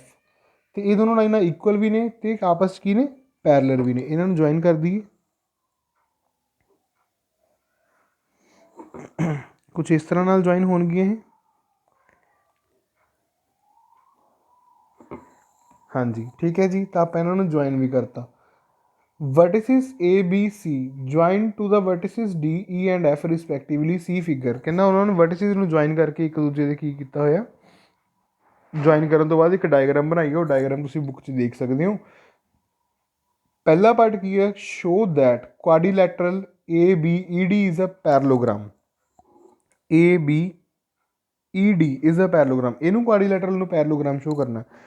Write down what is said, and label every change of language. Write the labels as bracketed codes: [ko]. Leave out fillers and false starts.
[pa] ਅਤੇ ਇਹ ਦੋਨੋਂ ਲਾਈਨਾਂ ਇਕੁਅਲ ਵੀ ਨੇ ਅਤੇ ਆਪਸ 'ਚ ਕੀ ਨੇ, ਪੈਰਲਰ ਵੀ ਨੇ। ਇਹਨਾਂ ਨੂੰ ਜੁਆਇਨ ਕਰ ਦਈਏ, ਕੁਛ ਇਸ ਤਰ੍ਹਾਂ ਨਾਲ ਜੁਆਇਨ ਹੋਣਗੀਆਂ ਇਹ, ਹਾਂਜੀ ਠੀਕ ਹੈ ਜੀ। ਤਾਂ ਆਪਾਂ ਇਹਨਾਂ ਨੂੰ ਜੁਆਇਨ ਵੀ ਕਰਤਾ। [en] vertices ABC join to the vertices D, E and F respectively, see figure। [pa] ਕਹਿੰਦਾ ਉਹਨਾਂ ਨੂੰ vertices ਨੂੰ ਜੁਆਇਨ ਕਰਕੇ ਇੱਕ ਦੂਜੇ ਦੇ ਕੀ ਕੀਤਾ ਹੋਇਆ, ਜੁਆਇਨ ਕਰਨ ਤੋਂ ਬਾਅਦ ਇੱਕ ਡਾਇਗਰਾਮ ਬਣਾਈ। ਉਹ ਡਾਇਗਰਾਮ ਤੁਸੀਂ ਬੁੱਕ 'ਚ ਦੇਖ ਸਕਦੇ ਹੋ। ਪਹਿਲਾ ਪਾਰਟ ਕੀ ਹੈ, [en] show that quadrilateral ABED is a parallelogram, [pa] ABED is a parallelogram, ਇਹਨੂੰ ਕੁਆਡਰੀਲੇਟਰਲ ਨੂੰ ਪੈਰਲੋਗ੍ਰਾਮ ਸ਼ੋ ਕਰਨਾ।